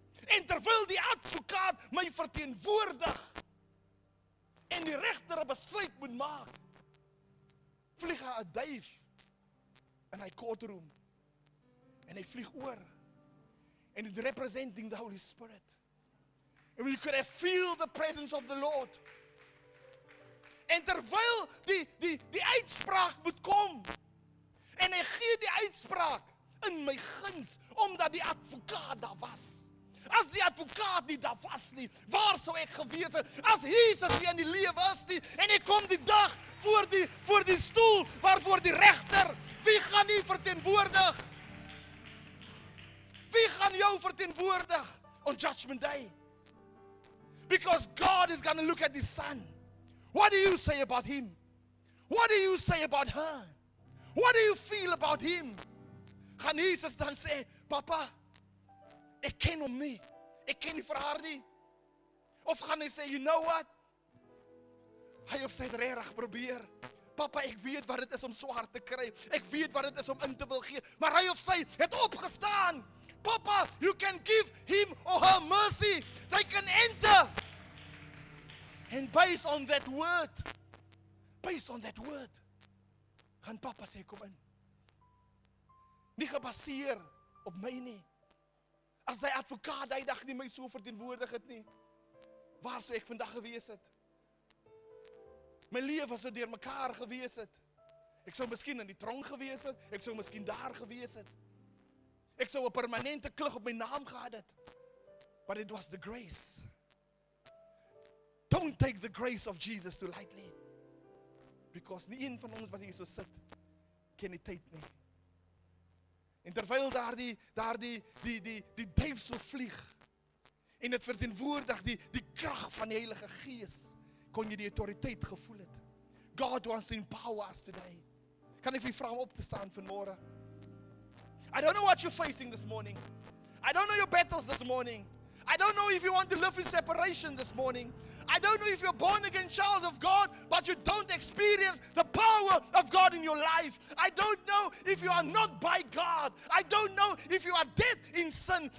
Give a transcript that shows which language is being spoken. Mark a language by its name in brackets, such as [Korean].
[Afrikaans] En terwyl die advokaat my verteenwoordig, en die regter 'n besluit moet maak, vlieg hy 'n duif in hy courtroom, en hy vlieg oor, [English] and it's representing the Holy Spirit. And we could have feel the presence of the Lord. [Afrikaans] En terwyl die uitspraak moet kom, en hy gee die uitspraak in my guns, omdat die advokaat daar was. As die advokaat nie daar was nie, waar sou ek gewees het? As Jesus nie in die lewe is nie, en ek kom die dag voor die stoel, waarvoor die regter, wie gaan nie verteenwoordig? Wie gaan jou verteenwoordig [English] on Judgment Day? Because God is going to look at His son. What do you say about him? What do you say about her? What do you feel about him? [Afrikaans] Gaan Jesus dan sê, Papa, ek ken hom nie. Ek ken nie vir haar nie. Of gaan hy sê, [English] you know what? [Afrikaans] Hy of sy het regtig probeer. Papa, ek weet wat dit is om swaar te kry. Ek weet wat dit is om in te wil gee. Maar hy of sy het opgestaan. [English] Papa, you can give him or her mercy. They can enter. And based on that word, [Afrikaans] gaan Papa sê, kom in. Nie gebaseer op my nie. As die advokaat die dag nie my so verteenwoordig het nie, waar sou ek vandag gewees het? My lewe sou deur mekaar gewees het. Ek sou miskien in die tronk gewees het, ek sou miskien daar gewees het. Ek sou 'n permanente klug op my naam gehad het. [English] But it was the grace. Don't take the grace of Jesus too lightly. [Afrikaans] Because nie een van ons wat hier so sit, ken die tyd nie. En terwyl daar die duif so vlieg, en het verteenwoordig die krag van die Heilige Gees, kon jy die autoriteit gevoel het. [English] God wants to empower us today. [Afrikaans] Kan ek vir vra om op te staan vanmôre? [English] I don't know what you're facing this morning. I don't know your battles this morning. I don't know if you want to live in separation this morning. I don't know if you're born again child of God, but you don't experience the power of God in your life. I don't know if you are not by God. I don't know if you are dead in sin.